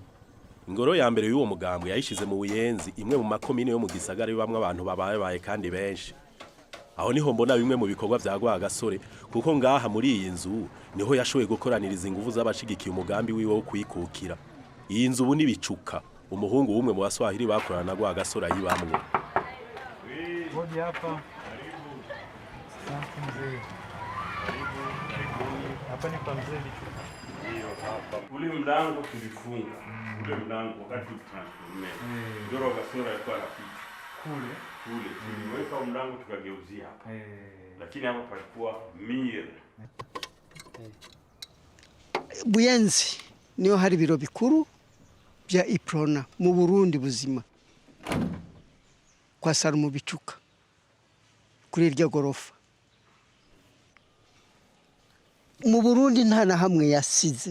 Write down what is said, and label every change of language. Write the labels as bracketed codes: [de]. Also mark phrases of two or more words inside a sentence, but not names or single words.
[rn] Ingoro ya mbere y'uwo mugambwe yayishize mu Buyenzi, imwe mu makomine yo mu gisagara bamwe abantu babaye kandi benshi. Aho niho mbona bimwe mu bikorwa vya Rwagasore, kuko ngaha muri iyi nzu niho yashoboye gukoraniriza ingufu z'abashigikiye umugambi wiwe wo kuyikukira. Iyi nzu ubu nibicuka, umuhungu w'umwe mu baswahili bakorana na Rwagasore ayibamwe. [sw] Hodi hapa. Hapa ni kwa mzee Bichuka. Ndio hapa. Ule mlango tulifunga. Ule mlango wakati tunatumia. Ndio Rwagasore alikuwa anapita. Kule tuliweka mlango tukageuzia hapa. Lakini hapa palikuwa mire. [rn] Buyenzi niyo hari biro bikuru bya iprona mu Burundi buzima. Kwa Sarumu Bichuka. Kuri iryo gorofa. Mu Burundi nta na hamwe yasize.